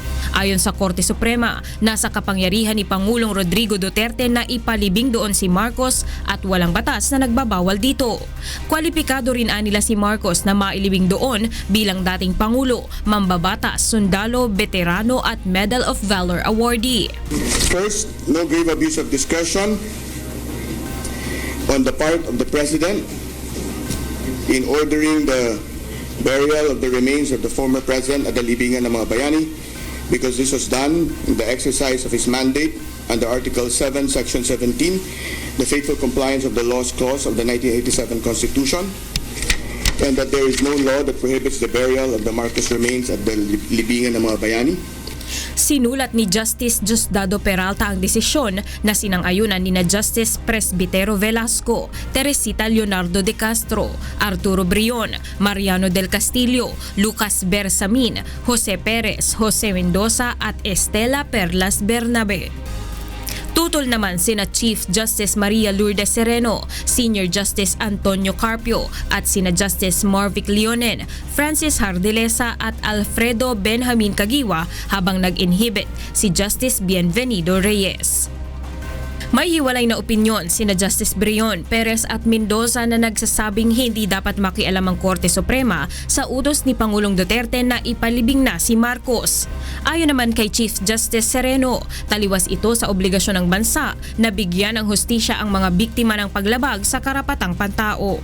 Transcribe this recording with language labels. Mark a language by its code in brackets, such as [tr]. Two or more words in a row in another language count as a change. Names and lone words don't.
[tl] Ayon sa Korte Suprema, nasa kapangyarihan ni Pangulong Rodrigo Duterte na ipalibing doon si Marcos at walang batas na nagbabawal dito. Kwalipikado rin nila si Marcos na mailibing doon bilang dating Pangulo, mambabatas, sundalo, veterano at Medal of Valor awardee. [en] First, no grave abuse of discretion on the part of the President in ordering the burial of the remains of the former President at the libingan ng mga bayani, because this was done in the exercise of his mandate under Article 7, Section 17, the faithful compliance of the laws clause of the 1987 Constitution, and that there is no law that prohibits the burial of the Marcos remains at the libingan ng mga bayani. [tl] Sinulat ni Justice Diosdado Peralta ang desisyon na sinang-ayunan ni Justice Presbitero Velasco, Teresita Leonardo de Castro, Arturo Brion, Mariano del Castillo, Lucas Bersamin, Jose Perez, Jose Mendoza at Estela Perlas Bernabe. Tutol naman sina Chief Justice Maria Lourdes Sereno, Senior Justice Antonio Carpio at sina Justice Marvic Leonen, Francis Hardelesa at Alfredo Benjamin Caguiwa, habang nag-inhibit si Justice Bienvenido Reyes. May hiwalay na opinyon sina Justice Brion, Perez at Mendoza na nagsasabing hindi dapat makialam ang Korte Suprema sa utos ni Pangulong Duterte na ipalibing na si Marcos. Ayon naman kay Chief Justice Sereno, taliwas ito sa obligasyon ng bansa na bigyan ng hustisya ang mga biktima ng paglabag sa karapatang pantao.